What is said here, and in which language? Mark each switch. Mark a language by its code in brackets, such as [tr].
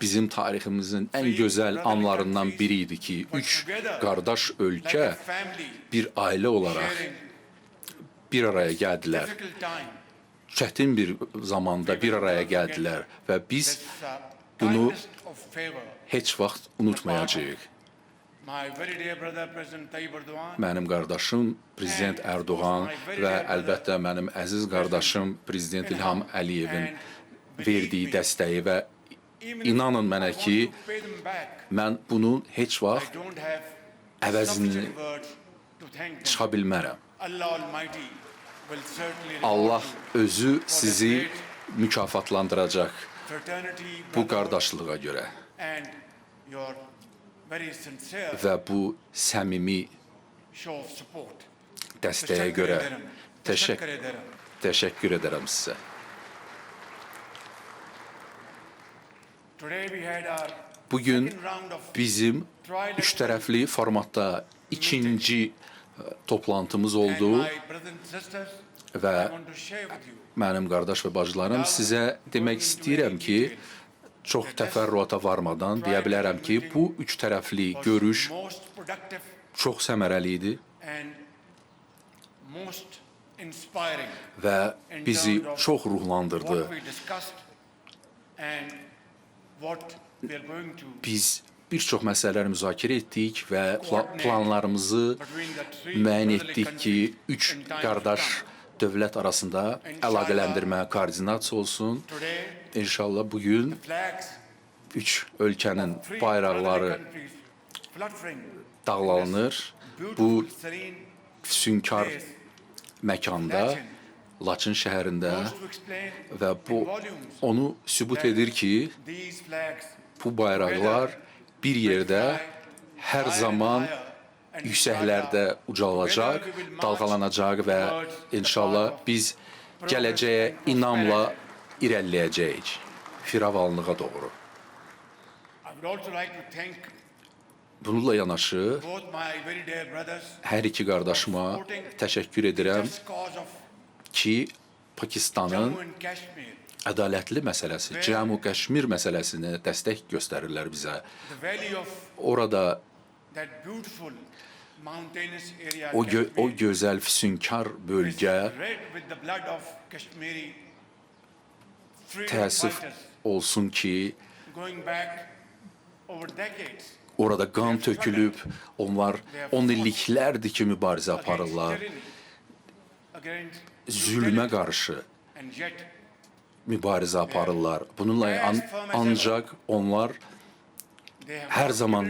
[az] bizim tariximizin ən gözəl anlarından biri idi ki, üç qardaş ölkə [en] Like a family [az] bir ailə olaraq [en] sharing [az] bir araya gəldilər. [en] difficult time. [az] Çətin bir zamanda bir araya gəldilər və biz [en] This [az] bunu [en] kindness of favor. [az] heç vaxt unutmayacağıq. [en] My very dear brother, President Tayyip Erdogan, [az] Mənim qardaşım Prezident Ərdoğan və əlbəttə mənim əziz qardaşım Prezident İlham Əliyevin verdiyi dəstəyi və [en] even if [az] inanın [en] I [az] mənə [en] want [az] ki, [en] to pay them back, [az] mən bunun heç [en] I [az] vaxt [en] don't have [az] əvəzini [en] sufficient words to thank them. [az] çıxa bilmərəm. [en] Allah Almighty will certainly [az] Allah [en] reward you [az] özü sizi mükafatlandıracaq [en] fraternity, [az] bu [en] brotherhood, [az] qardaşlığa görə [en] and your very sincere [az] və bu səmimi [en] show of support. [az] dəstəyə görə [tr] Teşekkür ederim. [az] təşəkkür edərəm sizə. [en] Today we had our [az] Bugün [en] second round of [az] bizim üç tərəfli formatda ikinci toplantımız [en] and [az] oldu [en] my brothers and sisters, [az] və [en] I want to share with you [az] mənim qardaş və bacılarım sizə demək istəyirəm ki, çox təfərrüata varmadan deyə bilərəm ki, bu üç tərəfli [en] was [az] görüş [en] most productive [az] çox səmərəli idi [en] and most inspiring [az] və [en] in [az] bizi [en] terms of [az] çox ruhlandırdı. [en] what we discussed and what we are going to [az] Biz bir çox məsələləri müzakirə etdik və planlarımızı [en] between the three [az] müəyyən [en] brotherly [az] etdik ki, [en] countries [az] üç [en] in times to [az] qardaş [en] come. [az] dövlət arasında əlaqələndirmə, koordinasiya olsun. [en] Today, [az] İnşallah bugün [en] flags [az] üç ölkənin [en] three [az] bayraqları [en] brotherly countries fluttering [az] dağlanır. [en] beautiful, [az] Bu [en] serene [az] füsunkar [en] place [az] məkanda, Laçın şəhərində [en] goes to explain [az] və bu [en] in volumes [az] onu sübut edir ki, [en] these flags [az] bu bayraqlar bir yerdə hər zaman yüksəklərdə ucalacaq, dalğalanacaq və inşallah biz gələcəyə inamla irəliləyəcəyik firavanlığa doğru. [en] I would also like to thank [az] Bununla yanaşı [en] both my very dear brothers [az] hər iki qardaşıma təşəkkür edirəm [en] just cause of [az] ki, Pakistanın [en] Jammu and Kashmir, [az] ədalətli məsələsi, Cəmu Qəşmir məsələsinə dəstək göstərirlər bizə. [en] the valley of [az] Orada [en] that beautiful mountainous area, [az] o [en] Kashmir, [az] gözəl füsunkar bölgə [en] is red with the blood of Kashmiri freedom [az] təəssüf [en] fighters [az] olsun ki, [en] going back over decades. [az] orada qan tökülüb, onlar 10 illiklərdir ki, mübarizə aparırlar. [en] Against [az] Zülmə qarşı [en] and yet [az] mübarizə aparırlar. Bununla ancaq onlar [en] they have [az] hər [en] not [az] zamanki